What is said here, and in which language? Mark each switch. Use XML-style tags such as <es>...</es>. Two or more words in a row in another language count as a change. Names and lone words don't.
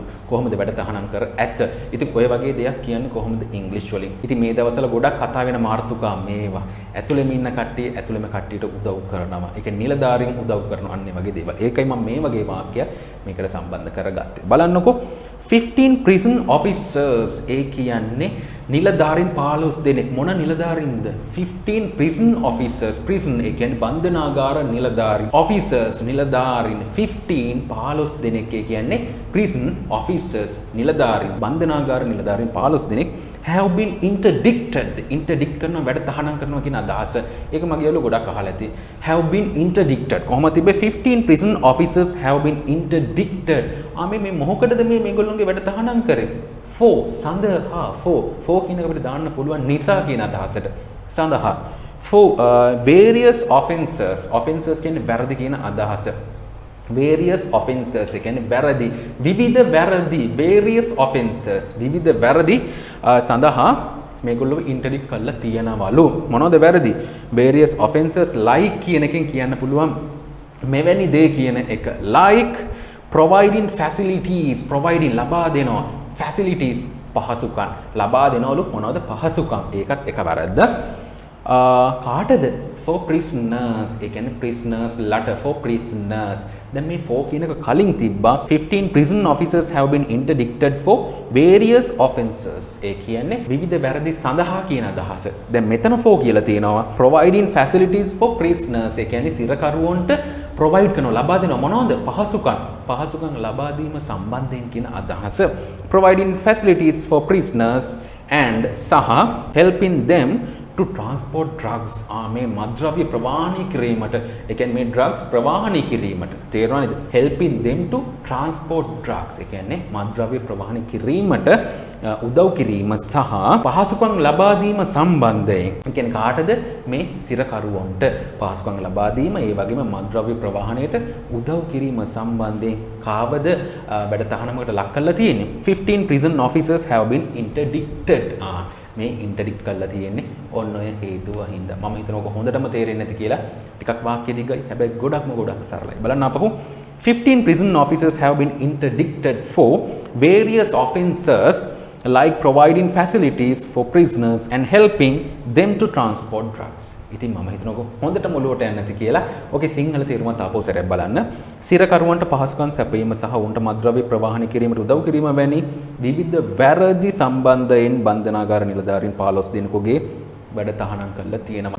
<si>කොහොමද වැඩ තහනම් කර ඇත? ඉතින් ඔය වගේ දෙයක් කියන්නේ කොහොමද ඉංග්‍රීසි වලින්? ඉතින් මේ දවස්වල ගොඩක් කතා වෙන මාතෘකා මේවා. ඇතුළෙම ඉන්න කට්ටිය ඇතුළෙම කට්ටියට උදව් කරනවා. ඒ කියන්නේ නිලධාරීන් උදව් කරනවා අන්නේ වගේ දේවල්. ඒකයි මම මේ වගේ වාක්‍ය මේකට සම්බන්ධ කරගත්තේ. බලන්නකෝ 15</si> <en>prison officers</en> <si>ඒ කියන්නේ නිලධාරීන් 15 දෙනෙක්. මොන නිලධාරීන්ද? 15</si> <en>prison officers.</en> <si>prison ඒ කියන්නේ බන්ධනාගාර නිලධාරීන්. officers නිලධාරීන් 15 දෙනෙක් ඒ කියන්නේ</si> <en>prison officers</en> <si>නිලධාරීන් බන්ධනාගාර නිලධාරීන් 15 දෙනෙක්</si> <en>have been interdict</en> <si>කරනවා වැඩ තහනම් කරනවා කියන අදහස. ඒක මගේ යාළුවෝ ගොඩක් අහලා ඇති.</si> <en>have been interdicted</en> <si>කොහොමද තිබ්බේ?</si> <en>15 prison officers have been interdicted.</en> <si>මේ මොකකටද මේගොල්ලෝගේ වැඩ තහනම් කරේ? for සඳහා for කියන එක අපිට දාන්න පුළුවන් නිසා කියන අදහසට. සඳහා</si> <en>for various offenses</en> <si>කියන්නේ වැරදි කියන අදහස.</si> <en>various offenses</en> <si>ඒ කියන්නේ වැරදි විවිධ වැරදි</si> <en>various offenses</en> <si>විවිධ වැරදි සඳහා මේගොල්ලෝ ඉන්ටර්ඩික්ට් කරලා තියනවලු. මොනවද වැරදි?</si> <en>various offenses like</en> <si>කියන එකෙන් කියන්න පුළුවන් මෙවැනි දේ කියන එක.</si> <en>like providing facilities</en> <si>ලබා දෙනවා facilities පහසුකම් ලබා දෙනවලු. මොනවද පහසුකම්? ඒකත් එක වැරද්ද. කාටද?</si> <en>for prisoners</en> <si>ඒ කියන්නේ</si> <en>prisoners ලට for prisoners.</en> <si>දැන් මේ for කියන එක කලින් තිබ්බා</si> <en>15 prison officers have been interdicted for various offenses.</en> <si>ඒ කියන්නේ විවිධ වැරදි සඳහා කියන අදහස. දැන් මෙතන for කියලා තියෙනවා</si> <en>providing facilities for prisoners.</en> <si>ඒ කියන්නේ සිරකරුවන්ට provide කරනවා ලබා දෙනවා මොනවද? පහසුකම් ලබා දීම සම්බන්ධයෙන් කියන අදහස.</si> <en>providing facilities for prisoners and සහ helping them to transport drugs.</en> <si>මේ මද්ද්‍රව්‍ය ප්‍රවාහනය කිරීමට ඒ කියන්නේ මේ drugs ප්‍රවාහනය කිරීමට තේරුණා නේද?</si> <en>helping them to transport drugs</en> <si>ඒ කියන්නේ මද්ද්‍රව්‍ය ප්‍රවාහනය කිරීමට උදව් කිරීම සහ පහසුකම් ලබා දීම සම්බන්ධයෙන්. ඒ කියන්නේ කාටද? මේ සිරකරුවන්ට පහසුකම් ලබා දීම ඒ වගේම මද්ද්‍රව්‍ය ප්‍රවාහනයට උදව් කිරීම සම්බන්ධයෙන් කාවද වැඩ තහනමකට ලක් කරලා තියෙන්නේ?</si> <en>15 prison officers have been interdicted.</en> <si>මේ ඉන්ටර්ඩික්ට් කරලා තියෙන්නේ ඔන්න ඔය හේතුව හින්දා. මම හිතනවා ඔක හොඳටම තේරෙන්නේ නැති කියලා. ටිකක් වාක්‍ය දිගයි. හැබැයි ගොඩක් සරලයි. බලන්න අපහු</si> <en>15 prison officers have been interdicted for various offences like providing facilities for prisoners and helping them to transport drugs.</en> <si>ඉතින් මම හිතනකො හොඳට මොළුවට යන්නේ නැති කියලා. ඔකේ සිංහල තේරුම තාපෝ සැරයක් බලන්න. සිරකරුවන්ට පහසුකම් සැපයීම සහ උන්ට මත්ද්‍රව්‍ය ප්‍රවාහනය කිරීමට උදව් කිරීම වැනි විවිධ වැරදි සම්බන්ධයෙන් බන්ධනාගාර නිලධාරීන් 15 දෙනෙකුගේ වැඩ තහනම් කරලා තියෙනවා.</si>